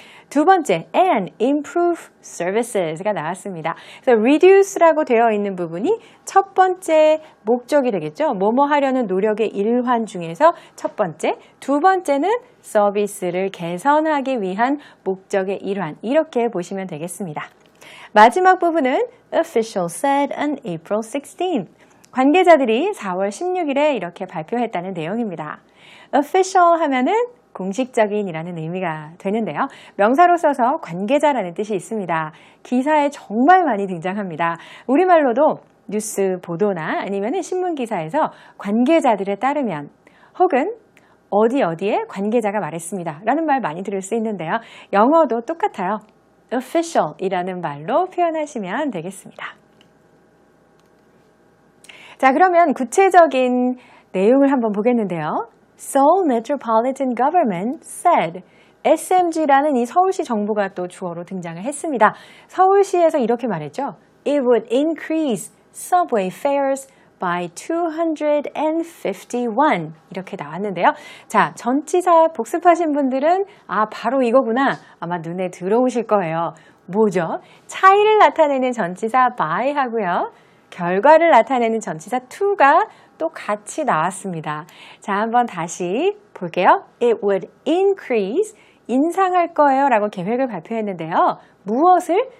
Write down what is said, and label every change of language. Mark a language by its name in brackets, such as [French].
[Korean] 두 번째, and improve services 가 나왔습니다. 그래서 reduce라고 되어 있는 부분이 첫 번째 목적이 되겠죠. 뭐뭐 하려는 노력의 일환 중에서 첫 번째, 두 번째는 서비스를 개선하기 위한 목적의 일환 이렇게 보시면 되겠습니다. [English] 마지막 부분은 official said on April 16. [Korean] 관계자들이 4월 16일에 이렇게 발표했다는 내용입니다. official 하면은 공식적인이라는 의미가 되는데요. 명사로 써서 관계자라는 뜻이 있습니다. 기사에 정말 많이 등장합니다. 우리말로도 뉴스 보도나 아니면 신문 기사에서 관계자들에 따르면 혹은 어디에 관계자가 말했습니다. 라는 말 많이 들을 수 있는데요. 영어도 똑같아요. official 이라는 말로 표현하시면 되겠습니다. 자, 그러면 구체적인 내용을 한번 보겠는데요. Seoul Metropolitan Government said SMG라는 이 서울시 정부가 또 주어로 등장을 했습니다. 서울시에서 이렇게 말했죠. [English] It would increase subway fares by 251 이렇게 나왔는데요. [Korean] 자, 전치사 복습하신 분들은 바로 이거구나 아마 눈에 들어오실 거예요. 뭐죠? 차이를 나타내는 전치사 by 하고요. 결과를 나타내는 전치사 to가 또 같이 나왔습니다. 자, 한번 다시 볼게요. It would increase, 인상할 거예요 라고 계획을 발표했는데요. 무엇을?